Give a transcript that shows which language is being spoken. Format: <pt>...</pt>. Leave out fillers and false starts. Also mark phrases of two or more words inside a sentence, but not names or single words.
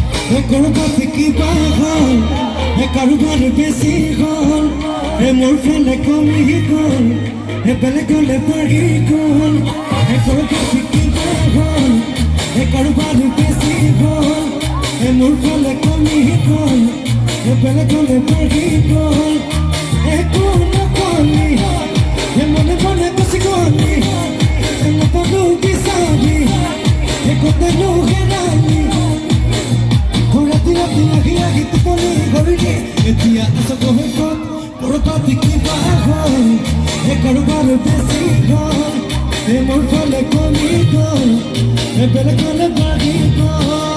<rkt>করবাতে কি বাহল কারোবার বেশি হল মোর ফেলে কমি গল বেলে গলে বাড়ি গল করবাতে কি বাহল কারোবার বেশি হল মোর ফেলে কমি গল বেলে গলে বাড়ি গল কোন কলি মনে মনে বসে গলি পাবো বিসারি কোথায় হেরালি</rkt> <as>এতিয়া আছো গহকত পৰপাতি কিবা হ'ল কাৰোবাৰ বেছি হ'ল মোৰ ফালে কমি গ'ল বেলেগলে বাঢ়ি গ'ল</as>